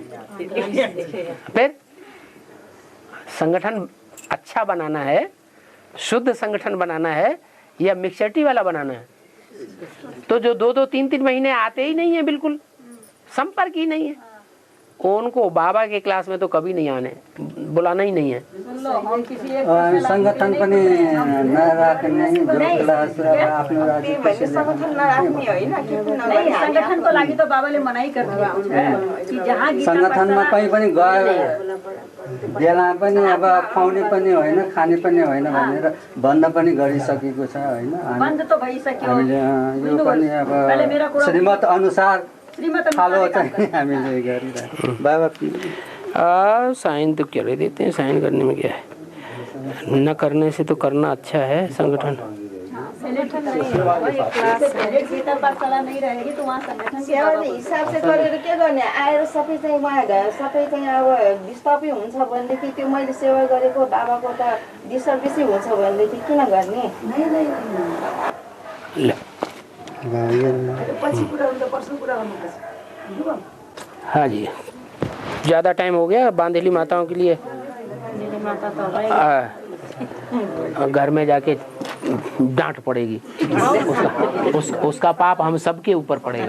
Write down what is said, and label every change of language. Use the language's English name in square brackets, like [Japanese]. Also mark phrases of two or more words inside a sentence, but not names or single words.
[Hindi] फिर संगठन अच्छा बनाना है शुद्ध संगठन बनाना है या मिक्सचर्टी वाला बनाना है? तो जो 2-2, 3-3 महीने आते ही नहीं है, बिल्कुल संपर्क ही नहीं है, उनको बाबा के क्लास में तो कभी नहीं आने, बुलाना ही नहीं है। [Nepali] संगठन पनि नराख्ने, जो क्लास आफ्नो राज्य संगठन को लागि तो बाबाले [Hindi] मनाई कर दिया कि जहाँ [Nepali] संगठनमा कहीँ पनि गयो बेला पनि अब खुवाउने पनि होइन, खाने पनि होइन भनेर बन्द पनि गरिसकेको छ होइन। बन्द त भइसक्यो, हामीले यो पनि अब श्रीमत अनुसार फलो चाहिँ हामीले गरिरहेको। बाबा [Hindi] साइन तो क्या देते हैं, साइन करने में क्या है, न करने से तो करना अच्छा है संगठन। गीता पाठशाला नहीं रहेगी तो वहाँ संगठन [Nepali] हिसाब से गरेर के गर्ने, आएर सबै चाहिँ उहाँ सबै चाहिँ अब डिस्टर्बै हुन्छ भनेदेखि त्यो मैले सेवा गरेको बाबाको त डिस्टर्बेसै हुन्छ भनेदेखि किन गर्ने? [Hindi] हाँ जी, ज़्यादा टाइम हो गया बांधेली माताओं के लिए। घर में जाके डांट पड़ेगी, उसका पाप हम सबके ऊपर पड़ेगा।